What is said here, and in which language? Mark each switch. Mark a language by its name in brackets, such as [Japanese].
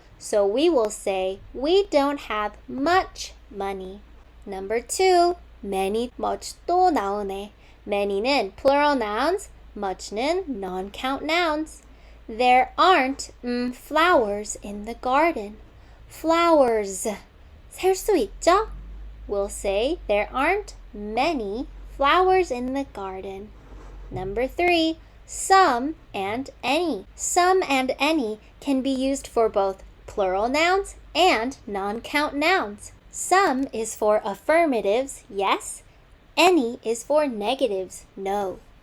[English] So we will say we don't have much money. Number 2, many, much [Korean] 또 나오네. [English] many는 plural nouns, much는 non-count nouns. There aren't flowers in the garden. [Korean] Flowers, 셀 수 있죠? [English] We'll say there aren't many flowers in the garden. Number 3, some and any. Some and any can be used for both plural nouns and non-count nouns. Some is for affirmatives, yes. Any is for negatives, no.